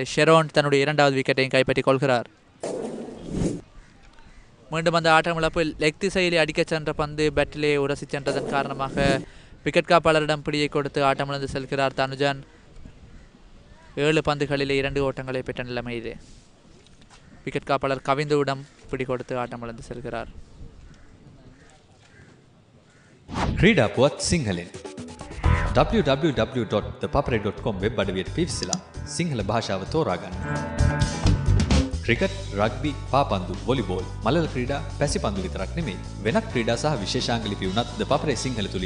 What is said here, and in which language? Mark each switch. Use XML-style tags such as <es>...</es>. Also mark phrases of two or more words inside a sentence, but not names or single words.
<ta>ஷெரோன் தன்னுடைய 2வது விக்கெட்டையும் கைப்பற்றிக் கொள்கிறார். மீண்டும் அந்த ஆட்டமிழப்பில் லெக் திசையிலே அடிக்கச் சென்ற பந்து பேட்டிலே உரசி சென்றதன் காரணமாக விக்கெட் காப்பாளரிடம் பிடியை கொடுத்து ஆட்டமிழந்து செல்கிறார் தனுஜன். 7 பந்துகளிலே 2 ஓட்டங்களை பெற்ற நிலைமையிலே விக்கெட் காப்பாளர் கவிந்துவிடம் பிடி கொடுத்து ஆட்டமிழந்து செல்கிறார்.</ta> <si>ක්‍රීඩා පුවත් සිංහලෙන් www.thepapare.com වෙබ් අඩවියට පිවිසලා සිංහල භාෂාව තෝරාගන්න. ක්‍රිකට්, රග්බි, පාපන්දු, වොලිබෝල්, මලල ක්‍රීඩා, පැසිපන්දු විතරක් නෙමෙයි වෙනත් ක්‍රීඩා සහ විශේෂාංග ලිපි උනත් ද පපරේ සිංහල තුලින්.</si>